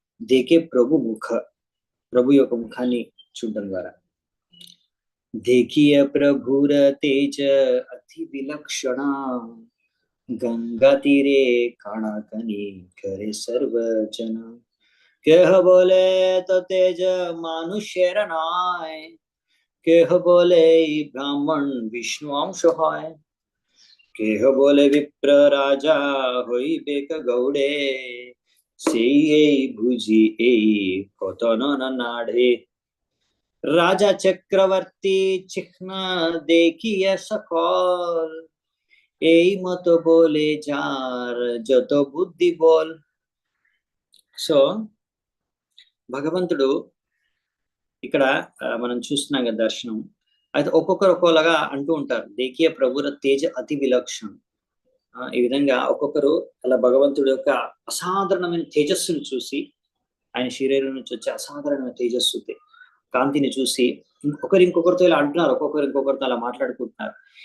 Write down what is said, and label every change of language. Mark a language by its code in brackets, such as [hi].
[bn] దేకే ప్రభు ముఖ, [te] ప్రభు యొక్క ముఖాన్ని చూడడం ద్వారా. [bn] దేకియ ప్రభుర తేజ అతి విలక్షణ గంగా తీరే కణకని కరే సర్వజన. কেহ বলে তো তেজ মানুষের নয়, কেহ বলে ব্রাহ্মণ বিষ্ণু অংশ হয়, কেহ বলে বিপ্র রাজা হইবে গৌড়ে, সেই এই বুঝি এই কত নাড়ে। রাজা চক্রবর্তী চিহ্ন দেখিয়া সকল, এই মতো বলে যার যত বুদ্ধি বল. [te] సో భగవంతుడు ఇక్కడ మనం చూస్తున్నాం కదా దర్శనం. అయితే ఒక్కొక్కరు ఒక్కోలాగా అంటూ ఉంటారు. [bn] దేకీయ ప్రభుర తేజ అతి విలక్షణం. [te] ఈ విధంగా ఒక్కొక్కరు అలా భగవంతుడి యొక్క అసాధారణమైన తేజస్సును చూసి, ఆయన శరీరం నుంచి వచ్చే అసాధారణమైన తేజస్సు కాంతిని చూసి ఇంకొకరితో ఇలా అంటున్నారు, ఒక్కొక్కరు ఇంకొకరితో అలా మాట్లాడుకుంటున్నారు.